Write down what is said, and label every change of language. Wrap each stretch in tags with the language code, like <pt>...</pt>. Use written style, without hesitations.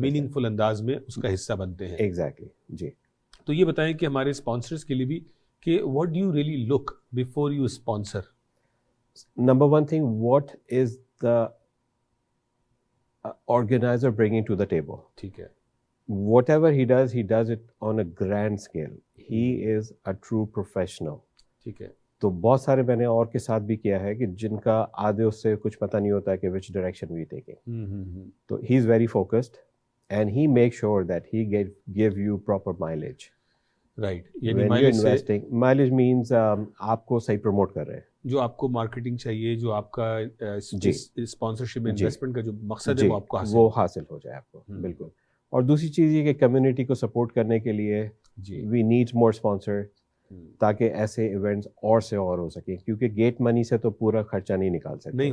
<ur>Meaning فل انداز میں اس کا حصہ بنتے ہیں. ایگزیکٹلی جی. تو یہ بتائیں کہ ہمارے اسپانسرس کے لیے بھی کہ what do you really look before you sponsor.</ur> <en>Number one thing, what is the organizer bringing to the table.</en> <ur>ٹھیک ہے.</ur> <en>Whatever he does it on a grand scale. He is a true professional.</en> <ur>ٹھیک ہے. تو بہت سارے میں نے اور کے ساتھ بھی کیا ہے کہ جن کا آدھے اس سے کچھ پتہ نہیں ہوتا ہے کہ which direction we taking.</ur> <en>تو he is very focused and he makes sure that he give you proper mileage. Right. When</en> <ur>یعنی you're investing, mileage means آپ کو صحیح پروموٹ کر رہے ہیں. جو آپ کو مارکیٹنگ چاہیے, جو آپ کا اسپانسرشپ انویسٹمنٹ کا جو مقصد ہے وہ آپ کو وہ حاصل ہو جائے آپ کو. بالکل. اور دوسری چیز یہ کہ کمیونٹی کو سپورٹ کرنے کے لیے وی نیڈ مور اسپانسر تاکہ ایسے ایونٹس اور سے اور ہو سکیں, کیونکہ گیٹ منی سے تو پورا خرچہ نہیں نکال سکتے.</ur>